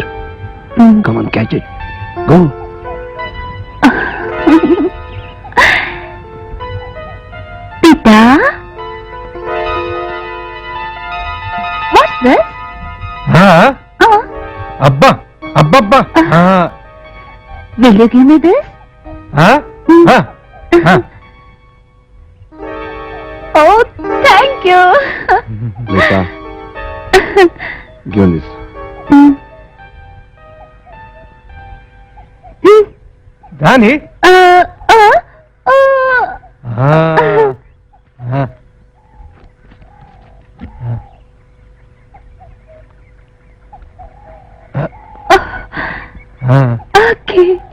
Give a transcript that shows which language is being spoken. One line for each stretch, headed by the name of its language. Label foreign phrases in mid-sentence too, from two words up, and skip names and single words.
English: Come on, catch it. Go. Pita? What's this?
Kannada: ಅಬ್ಬಾ ಅಬ್ಬಬ್ಬಾ
English: Will you give me this? Oh, thank you. Lisa, give me this.
Tulu: ದಾನಿ
English: Okay.